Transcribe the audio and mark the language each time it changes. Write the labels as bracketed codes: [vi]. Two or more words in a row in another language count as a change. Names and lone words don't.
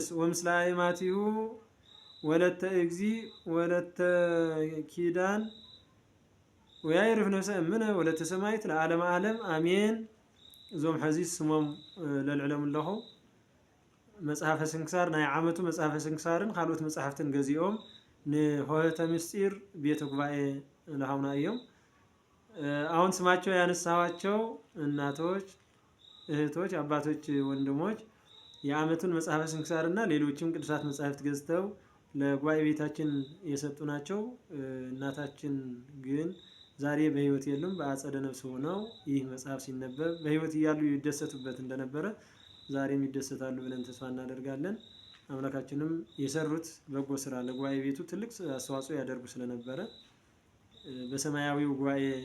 [gez] ወምስለ አእማቲሁ ወለተ እግዚ ወለተ ኪዳን ወያይርፍ ነፍሰ እምነ ወለተ ሰማይት ለዓለመ ዓለም አሜን። [ti] እዞም ሕዚ ስሞም ለልዕሎም ኣለኹ። መጽሐፈ ስንክሳር ናይ ዓመቱ መጽሐፈ ስንክሳርን ካልኦት መጽሐፍትን ገዚኦም ንሆህተ ምስጢር ቤተ ጉባኤ ለሃውና እዮም። [am] አሁን ስማቸው ያነሳኋቸው እናቶች፣ እህቶች፣ አባቶች፣ ወንድሞች የዓመቱን መጽሐፈ ስንክሳርና ሌሎችም ቅዱሳት መጽሐፍት ገዝተው ለጉባኤ ቤታችን የሰጡ ናቸው። እናታችን ግን ዛሬ በሕይወት የሉም። በአጸደ ነፍስ ሆነው ይህ መጽሐፍ ሲነበብ በሕይወት እያሉ ይደሰቱበት እንደነበረ ዛሬም ይደሰታሉ ብለን ተስፋ እናደርጋለን። አምላካችንም የሰሩት በጎ ስራ ለጉባኤ ቤቱ ትልቅ አስተዋጽኦ ያደርጉ ስለነበረ በሰማያዊው ጉባኤ